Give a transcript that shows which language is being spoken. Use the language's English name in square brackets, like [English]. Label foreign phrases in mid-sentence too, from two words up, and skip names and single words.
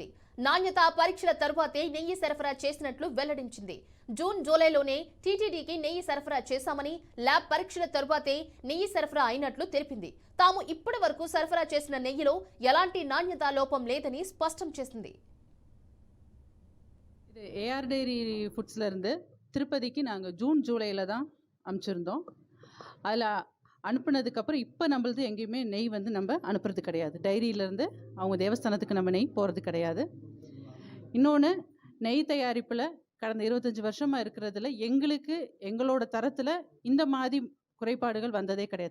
[Telugu] నాణ్యతా పరీక్షల తరువాతే నెయ్యి సరఫరా చేసినట్లు వెల్లడించింది. జూన్ జూలైలోనే టీటీడీకి నెయ్యి సరఫరా చేశామని, ల్యాబ్ పరీక్షల తరువాతే నెయ్యి సరఫరా అయినట్లు తెలిపింది. తాము ఇప్పటి వరకు సరఫరా చేసిన నెయ్యిలో ఎలాంటి నాణ్యతా లోపం లేదని స్పష్టం చేసింది. [Tamil] ஏஆர் டைரி ஃபுட்ஸ்லேருந்து திருப்பதிக்கு நாங்கள் ஜூன் ஜூலையில் தான் அனுப்பிச்சிருந்தோம். அதில் அனுப்புனதுக்கப்புறம் இப்போ நம்மளது எங்கேயுமே நெய் வந்து நம்ம அனுப்புறது கிடையாது. டைரியிலேருந்து அவங்க தேவஸ்தானத்துக்கு நம்ம நெய் போகிறது கிடையாது. இன்னொன்று, நெய் தயாரிப்பில் கடந்த 25 வருஷமாக இருக்கிறதுல எங்களோட தரத்தில் இந்த மாதிரி குறைபாடுகள் வந்ததே கிடையாது.